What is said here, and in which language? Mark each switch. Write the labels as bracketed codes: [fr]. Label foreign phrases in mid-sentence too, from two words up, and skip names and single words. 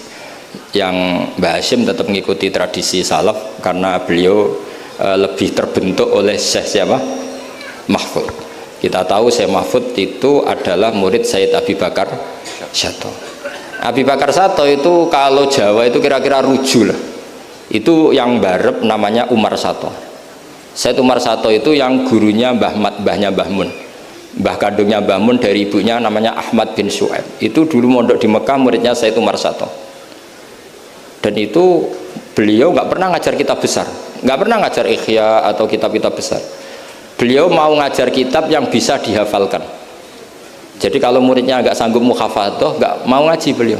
[id] Yang Mbah Hasyim tetap mengikuti tradisi salaf karena beliau lebih terbentuk oleh Syekh siapa? Mahfud. Kita tahu Syekh Mahfud itu adalah murid Sayyid Abi Bakar Sato. Abi Bakar Sato itu kalau Jawa itu kira-kira ruju lah. Itu yang barep namanya Umar Sato. Sayyid Umar Sato itu yang gurunya Mbah Mat, mbahnya Mbah Mun. Mbah kandungnya Mbah Mun dari ibunya namanya Ahmad bin Syuaib. Itu dulu mondok di Mekah, muridnya Sayyid Umar Sato. Dan itu beliau nggak pernah ngajar kitab besar, nggak pernah ngajar Ikhya atau kitab-kitab besar. Beliau mau ngajar kitab yang bisa dihafalkan. Jadi kalau muridnya nggak sanggup muhafadzah, nggak mau ngaji beliau.